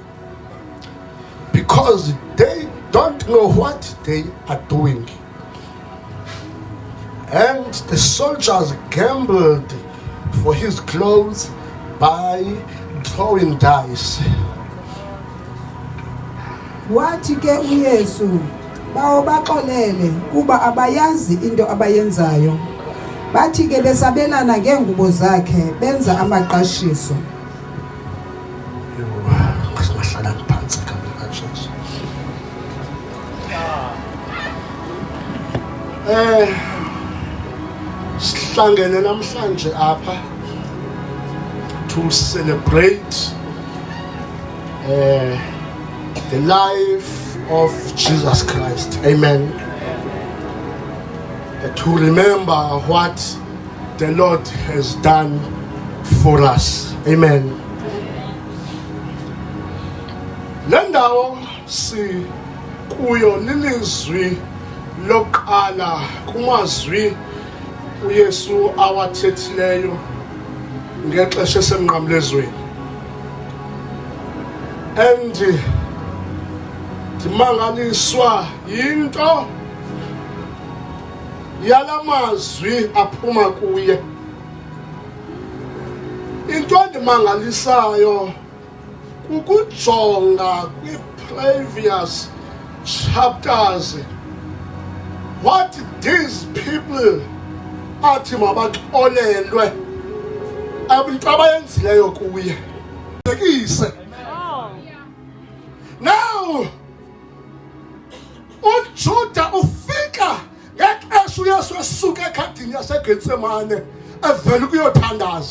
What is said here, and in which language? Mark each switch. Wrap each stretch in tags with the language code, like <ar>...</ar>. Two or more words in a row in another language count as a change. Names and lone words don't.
<en>because they don't know what they are doing. And the soldiers gambled for his clothes by throwing dice.</en> <xh>Wathi ke uYesu bawo baxolele kuba abayazi into abayenzayo. Bathi ke besabelana ngeengubo zakhe benza amaqashiso. Ngasihlala phansi kaJesu. Sihlangene namhlanje apha</xh> <en>to celebrate the life of Jesus Christ. Amen. To remember what the Lord has done for us. Amen.</en> <xh>Lendawo si kuyo lilizwi lokala kumazwi uYesu awathethileyo ngexesha esemnqamlezweni. And dimangaliswa yinto yalamazwi aphuma kuye. Into endimangalisayo kukujonga kwi-</xh> <en>previous chapters what these people</en> <xh>athi mabaxolelwe abantu abayenzileyo kuye. Now uJuda ufika ngexesha uYesu esuka ekhadini yaseGetsemane evela ukuyothandaza.</xh>